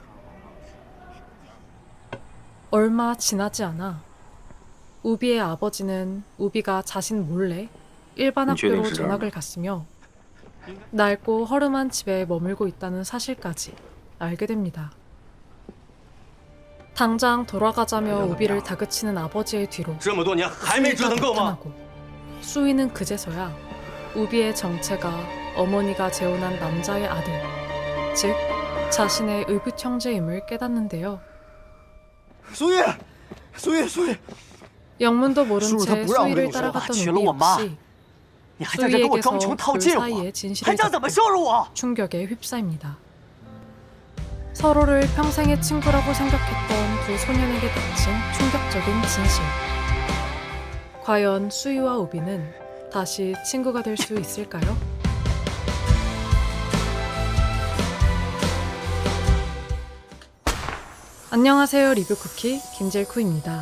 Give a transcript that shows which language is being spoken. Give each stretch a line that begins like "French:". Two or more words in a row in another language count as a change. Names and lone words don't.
Korean: 얼마 지나지 않아 우비의 아버지는 우비가 자신 몰래 일반 학교로 전학을 갔으며 낡고 허름한 집에 머물고 있다는 사실까지 알게 됩니다. 당장 돌아가자며 우비를 다그치는 아버지의 뒤로
Chinese: 这么多年还没折腾够吗？
Korean: 나타나고 수위는 그제서야 우비의 정체가 어머니가 재혼한 남자의 아들, 즉 자신의 의붓 형제임을 깨닫는데요.
Chinese: 苏玉，苏玉，苏玉，
Korean: 영문도 모른 수루 채
Chinese: 다不让我
Korean: 수위를
Chinese: 跟你说话，
Korean: 따라갔던
Chinese: 娶了
Korean: 우비
Chinese: 我妈，
Korean: 역시
Chinese: 你还在这跟我
Korean: 수위에게서
Chinese: 装穷套
Korean: 그
Chinese: 近乎，
Korean: 사이의
Chinese: 还
Korean: 진실을
Chinese: 想怎么
Korean: 듣고
Chinese: 羞辱我？
Korean: 충격에 휩싸입니다. 서로를 평생의 친구라고 생각했던 두 소년에게 닥친 충격적인 진실. 과연 수위와 우비는 다시 친구가 될 수 있을까요? 안녕하세요, 리뷰쿠키 김젤쿠입니다.